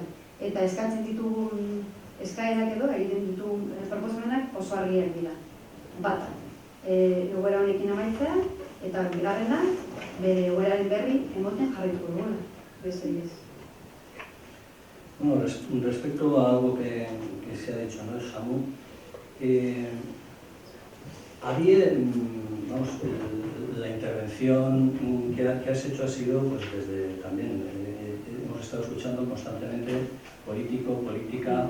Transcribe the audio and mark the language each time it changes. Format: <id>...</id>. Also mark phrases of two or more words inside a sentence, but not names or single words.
<eu>Eta eskatzen ditugun eskaerak edo, egiten ditugun proposamenak oso argiak dira. Bata, egoera honekin amaitzea, eta bigarrena, bere egoeraren berri emoten jarrituko duguna, beste ez.</eu> <es>Bueno, respecto a algo que se ha dicho, ¿no, Samu? La intervención que has hecho ha sido, pues desde también, hemos estado escuchando constantemente política.</es>